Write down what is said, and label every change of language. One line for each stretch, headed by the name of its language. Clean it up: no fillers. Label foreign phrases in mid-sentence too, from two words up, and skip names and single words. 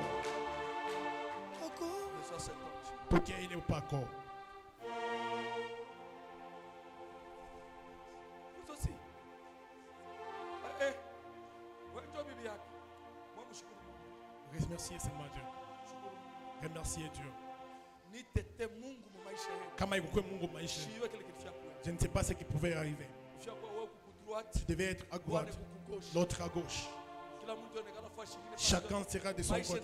Portuguese: Porque ele é o Pacó.
French: Vous aussi. Remercier seulement Dieu. Remercier Dieu.
Swahili: Kama ikuwe Mungu maisha.
French: Je ne sais pas ce qui pouvait arriver. Tu devais être à droite, l'autre à gauche. Chacun sera de son côté.